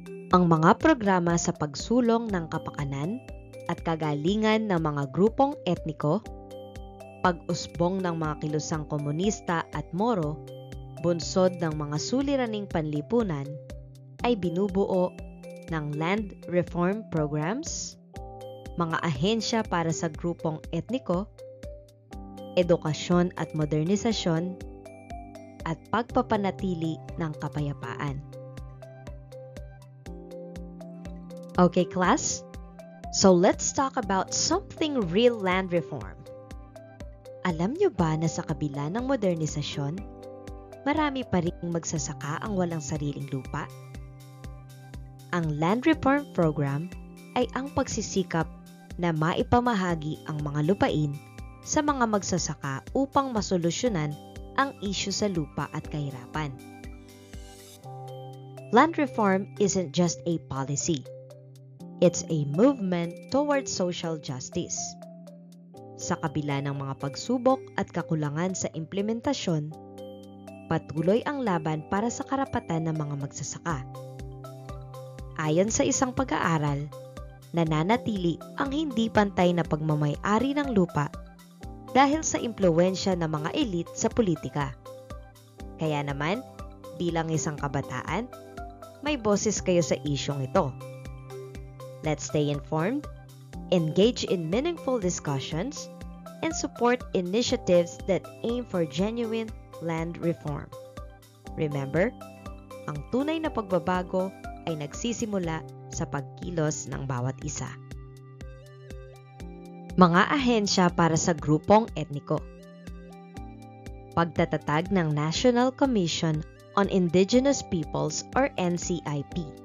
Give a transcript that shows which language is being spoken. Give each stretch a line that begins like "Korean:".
Filipino: Ang mga programa sa pagsulong ng kapakanan at kagalingan ng mga grupong etniko, pag-usbong ng mga kilusang komunista at Moro, bunsod ng mga suliraning panlipunan, ay binubuo ng land reform programs, mga ahensya para sa grupong etniko, edukasyon at modernisasyon, at pagpapanatili ng kapayapaan.
English: Okay, class? So let's talk about something real land reform.
Filipino: Alam nyo ba na sa kabila ng modernisasyon, marami pa rin magsasaka ang walang sariling lupa? Ang Land Reform Program ay ang pagsisikap na maipamahagi ang mga lupain sa mga magsasaka upang masolusyonan ang isyu sa lupa at kahirapan.
English: Land reform isn't just a policy. It's a movement towards social justice.
Filipino: Sa kabila ng mga pagsubok at kakulangan sa implementasyon, patuloy ang laban para sa karapatan ng mga magsasaka. Ayon sa isang pag-aaral, nananatili ang hindi pantay na pagmamay-ari ng lupa dahil sa impluwensya ng mga elite sa politika. Kaya naman, bilang isang kabataan, may boses kayo sa isyong ito.
English: Let's stay informed, engage in meaningful discussions, and support initiatives that aim for genuine land reform.
Filipino: Remember, ang tunay na pagbabago ay nagsisimula sa pagkilos ng bawat isa. Mga ahensya para sa grupong etniko. Pagtatatag ng National Commission on Indigenous Peoples or NCIP.